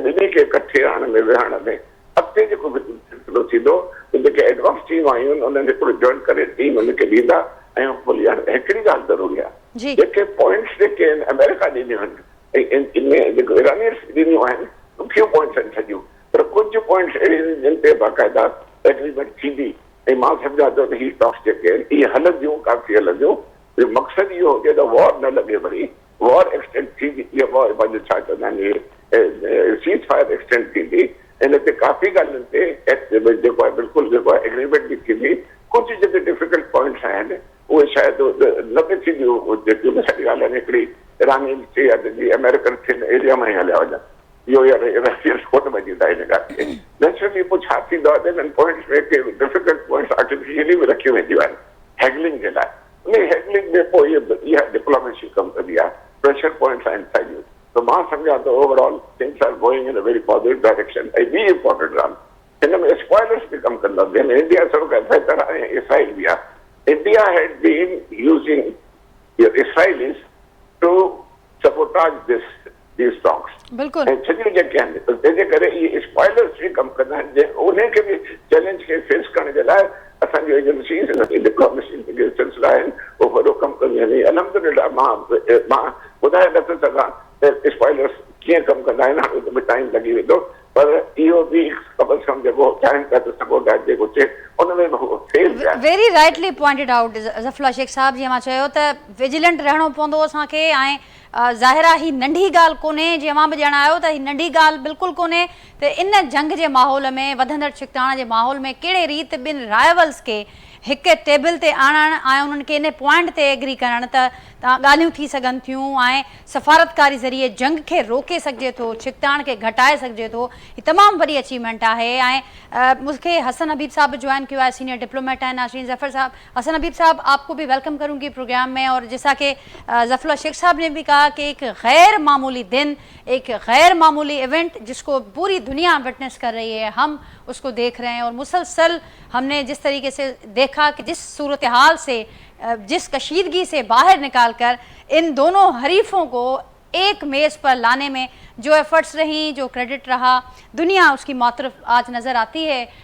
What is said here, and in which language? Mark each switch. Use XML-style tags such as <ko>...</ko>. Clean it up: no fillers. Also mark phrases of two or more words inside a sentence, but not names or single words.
<sd>ॿिन्ही खे इकठे आणण में विहण में अॻिते जेको सिलसिलो थींदो जेके</sd> <en>advance team</en> <sd>आयूं आहिनि उन्हनि हिकिड़ो जॉइन करे टीम हुनखे ॾींदा ऐं हिकिड़ी ॻाल्हि ज़रूरी आहे जेके पॉइंट्स जेके आहिनि अमेरिका ॾिनियूं आहिनि ऐं इनमें जेको ईरानियंस ॾिनियूं आहिनि ॾुखियूं पॉइंट्स आहिनि सॼियूं पर कुझु पॉइंट्स अहिड़ियूं आहिनि जिन ते बाक़ाइदा एग्रीमेंट थींदी ऐं मां सम्झां थो त हीअ टॉक्स जेके आहिनि इहे हलंदियूं काफ़ी हलंदियूं मक़सदु इहो हुजे त वॉर न लॻे वरी</sd> <en>war extend</en> <sd>थी, ये वॉर पंहिंजो छा चवंदा आहिनि,</sd> <en>cease fire extend</en> <sd>थींदी, इन ते काफ़ी ॻाल्हियुनि ते जेको आहे बिल्कुलु जेको आहे एग्रीमेंट बि थींदी। कुझु जेके</sd> <en>difficult points</en> <sd>आहिनि उहे शायदि न बि थींदियूं, जेकियूं सारी ॻाल्हि आहिनि हिकिड़ी ईरानी थी आहे अमेरिकन थिन एरिया में ई हलिया वञनि, इहो रशियन कोन मञींदा इन ॻाल्हि खे। नेचुरली पोइ छा थींदो आहे इन्हनि पॉइंट्स में के</sd> <en>difficult points</en> <sd>आर्टिफिशियली बि रखियूं वेंदियूं आहिनि हैगलिंग जे लाइ। उन हैगलिंग में पोइ इहा डिप्लोमेसी कमु कंदी आहे,</sd> <en>pressure points</en> <sd>आहिनि साॻियूं। तो मां सम्झां थो</sd> <en>overall things are going in a very positive direction.</en> <sd>ऐं ॿी इंपॉर्टेंट ॻाल्हि, हिन में स्पॉयलर्स बि कमु कंदा आहिनि, इंडिया सभु खां बहितर आहे, इसराइल बि आहे।</sd> <en>India had been using Israelis to sabotage these talks.</en> <sd>बिल्कुल। ऐं सॼियूं जेके आहिनि तंहिंजे करे इहे स्पॉयलर्स बि कमु कंदा आहिनि, उनखे बि चैलेंज खे फेस करण जे लाइ असांजी एजेंसीज़ डिप्लोमेसी जेके सिलसिला आहिनि उहो वॾो कमु कंदियूं आहिनि। अलहमदुलिल्लाह मां ॿुधाए नथो सघां त स्पॉयलर्स कीअं कमु कंदा आहिनि, हाणे उन में टाइम लॻी वेंदो, पर इहो बि कम से कम जेको चाहिनि था त सबोटाज जेको थिए उन में फेल थिया।</sd> <en>very rightly pointed out</en> <sd>ज़फ़रुल्लाह शेख साहब, जीअं मां चयो त विजिलेंट रहणो पवंदो असांखे। ऐं ज़ाहिर आहे ही नंढी ॻाल्हि कोन्हे, जीअं मां बि ॼाण आयो त ही नंढी ॻाल्हि बिल्कुलु कोन्हे त इन जंग जे माहौल में, वधंदड़ छिकताण जे माहौल में कहिड़े रीति ॿिनि राइवल्स खे हिकु टेबल ते आणणु ऐं उन्हनि खे इन पॉइंट ते एग्री करणु त ॻाल्हियूं थी सघनि थियूं ऐं सफ़ारतकारी ज़रिए जंग खे रोके सघिजे थो, छिकताण खे घटाए सघिजे थो। ही तमामु वॾी अचीवमेंट आहे।</sd> <ur>اَیں مونکھے حسن حبیب صاحب جوائن کیا ہے,</ur> <en>senior diplomat</en> <ur>ہیں نشرین ظفر صاحب. حسن حبیب صاحب، آپ کو بھی ویلکم کروں گی پروگرام میں۔ اور جیسا کہ ظفراللہ شیخ صاحب نے بھی کہا کہ ایک غیر معمولی دن، ایک غیر معمولی ایونٹ جس کو پوری دنیا وٹنس کر رہی ہے، ہم اس کو دیکھ رہے ہیں. اور مسلسل ہم نے جس طریقے سے دیکھا کہ جس صورتحال سے، جس کشیدگی سے باہر نکال کر ان دونوں حریفوں کو ایک میز پر لانے میں جو ایفرٹس رہیں، جو کریڈٹ رہا، دنیا اس کی معترف آج نظر آتی ہے.</ur>